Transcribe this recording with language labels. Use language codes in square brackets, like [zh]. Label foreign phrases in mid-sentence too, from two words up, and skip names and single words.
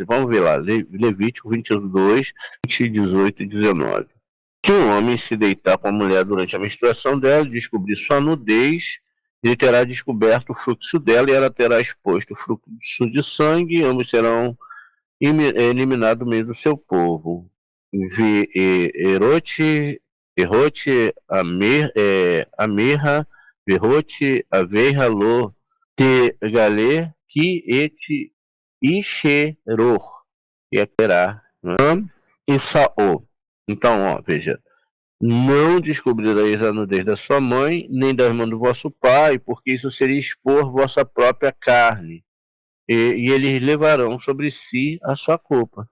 [pt] Vamos ver lá, Levítico 22, 20, 18 e 19. Se um homem se deitar com a mulher durante a menstruação dela e descobrir sua nudez, ele terá descoberto o fluxo dela e ela terá exposto o fluxo de sangue, ambos serão eliminados do meio do seu povo. Erote, Amerra, Verrote, Aveira, Lo, Tegale, Ki et Isheror, que é terá. Esaú. Então, ó, veja, não descobrireis a nudez da sua mãe, nem da irmã do vosso pai, porque isso seria expor vossa própria carne. E eles levarão sobre si a sua culpa.